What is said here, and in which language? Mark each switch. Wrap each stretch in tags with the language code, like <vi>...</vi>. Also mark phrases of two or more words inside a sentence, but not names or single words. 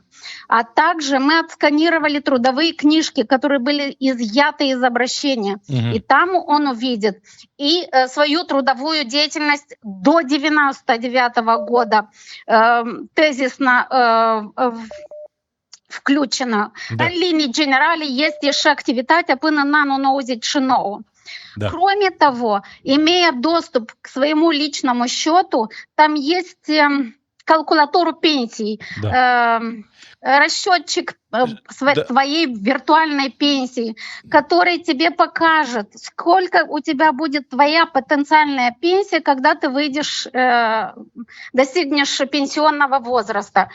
<ru>А также мы отсканировали трудовые книжки, которые были изъяты из обращения. И там он увидит и свою трудовую деятельность до 99 года тезисно включено.</ru> <ro>În linii generale este și activitatea până în anul 99.</ro> <ru>Кроме того, имея доступ к своему личному счету, там есть калькулятор пенсий, расчетчик своей виртуальной пенсии, который тебе покажет, сколько у тебя будет твоя потенциальная пенсия, когда ты выйдешь, достигнешь пенсионного возраста.</ru>